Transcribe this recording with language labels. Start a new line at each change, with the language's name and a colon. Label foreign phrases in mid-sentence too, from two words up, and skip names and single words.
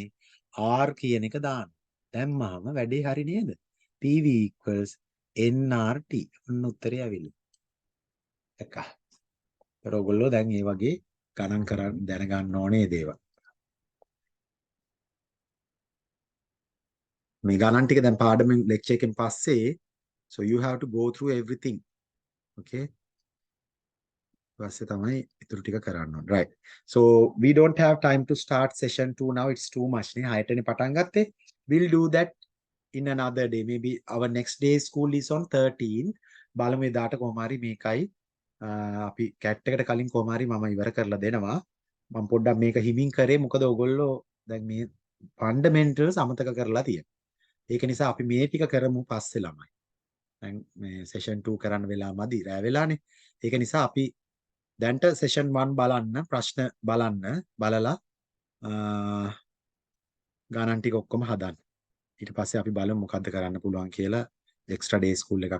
Sinhala: R කියන එක දාන්න. දැම්මම වැඩේ හරි නේද?
English: PV equals nRT.
Sinhala: ඔන්න උත්තරය ඇවිල්ලා. එක. ඒතර ඔයගොල්ලෝ දැන් මේ වගේ ගණන් කරන් දැනගන්න ඕනේ දේවල්. මේ ගණන් ටික දැන් පාඩමෙන් ලෙක්චර් එකෙන් පස්සේ
English: so you have to go through everything.
Sinhala: Okay? ඊපස්සේ තමයි ඊටු ටික කරන්න ඕනේ.
English: Right. So we don't have time to start session 2 now. It's too much
Sinhala: නේ. 6ටනේ පටන් ගත්තේ.
English: We'll do that in another day. Maybe our next day school is on 13.
Sinhala: බලමු එදාට කොහොම හරි මේකයි අපි කැට් එකට කලින් කොහොම හරි මම ඉවර කරලා දෙනවා. මම පොඩ්ඩක් මේක හිමින් කරේ මොකද ඔයගොල්ලෝ දැන් මේ ෆන්ඩමෙන්ටල්ස් අමතක කරලා තියෙනවා. ඒක නිසා අපි මේ ටික කරමු පස්සේ ළමයි. දැන් මේ session 2 කරන්න වෙලා මදි රෑ වෙලානේ. ඒක නිසා අපි දැන්ට session 1 බලන්න ප්‍රශ්න බලලා ගණන් ටික ඔක්කොම හදන්න. ඊට පස්සේ අපි බලමු මොකද්ද කරන්න පුළුවන් කියලා
English: extra day school
Sinhala: එකක්